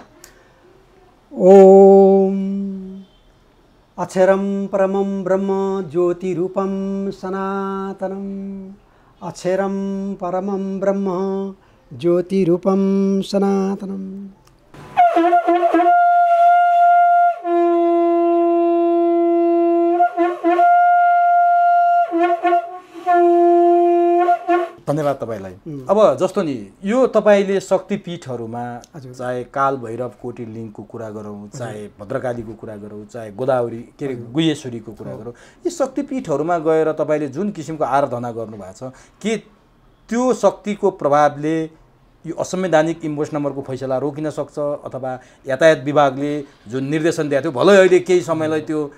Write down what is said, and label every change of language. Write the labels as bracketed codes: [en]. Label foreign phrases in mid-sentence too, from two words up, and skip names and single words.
[sa] ओम अक्षरं परमं ब्रह्म ज्योतिरूपं सनातनम् अक्षरं परमं ब्रह्म ज्योतिरूपं सनातनम्। [ne] धन्यवाद तपाईँलाई। अब जस्तो नि यो तपाईँले शक्तिपीठहरूमा चाहे काल भैरव कोटिलिङको कुरा गरौँ, चाहे भद्रकालीको कुरा गरौँ, चाहे गोदावरी के अरे गुह्यश्वरीको कुरा गरौँ, यी शक्तिपीठहरूमा गएर तपाईँले जुन किसिमको आराधना गर्नुभएको छ, के त्यो शक्तिको प्रभावले यो असंवैधानिक इन्भोइस नम्बरको फैसला रोकिन सक्छ अथवा यातायात विभागले जुन निर्देशन दिएको थियो, भलै अहिले केही समयलाई त्यो